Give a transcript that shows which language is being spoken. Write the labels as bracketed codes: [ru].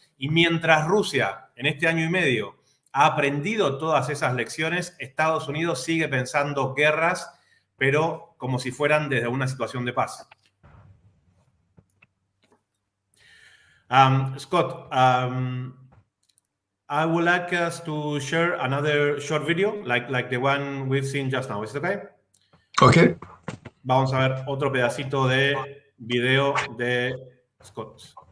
[es] Y mientras Rusia, en este año y medio, ha aprendido todas esas lecciones, Estados Unidos sigue pensando guerras, pero como si fueran desde una situación de paz. [en] Scott, I would like us to share another short video, like the one we've seen just now. Is it okay? Okay. [es] Vamos a ver otro pedacito de video de Scott.